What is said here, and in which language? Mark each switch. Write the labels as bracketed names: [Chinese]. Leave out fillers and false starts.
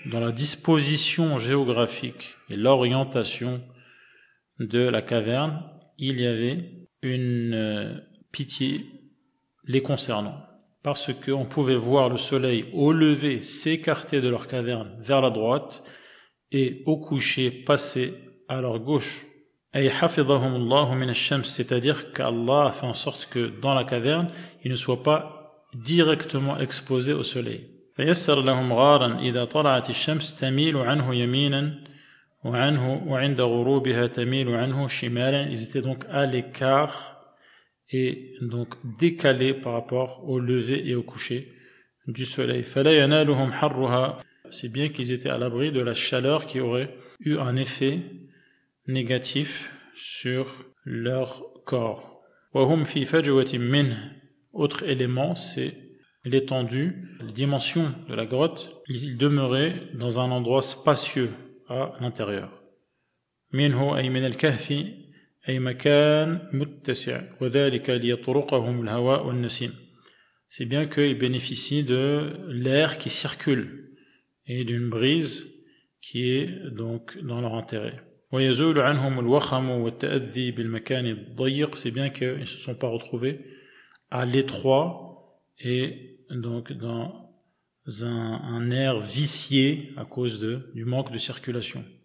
[French] Dans la disposition géographique et l'orientation de la caverne, il y avait une pitié les concernant, parce qu'on pouvait voir le soleil au lever s'écarter de leur caverne vers la droite et au coucher passer à leur gauche. [Arabic] أي حفظهم الله من الشمس, [French] c'est-à-dire qu'Allah a fait en sorte que dans la caverne, ils ne soient pas directement exposés au soleil. [Arabic] فيسر لهم غارا إذا طلعت الشمس تميل عنه يمينا وعند غروبها تميل عنه شمالا. [French] Ils étaient donc à l'écart et donc décalés par rapport au lever et au coucher du soleil. [Arabic] فلا ينالهم حرها. [French] C'est bien qu'ils étaient à l'abri de la chaleur qui aurait eu un effet négatif sur leur corps. [Arabic] وهم في فجوة منه. [French] Autre élément, c'est l'étendue, la dimension de la grotte. Ils demeuraient dans un endroit spacieux à l'intérieur. [Arabic] منه أي من الكهف أي مكان متسع وذلك ليطرقهم الهواء والنسيم. [French] C'est bien qu'ils bénéficient de l'air qui circule et d'une brise qui est donc dans leur intérêt. [Arabic] ويزول عنهم الوخم والتأذي بالمكان الضيق, [French] c'est bien qu'ils ne se sont pas retrouvés à l'étroit et donc dans un air vicié à cause du manque de circulation.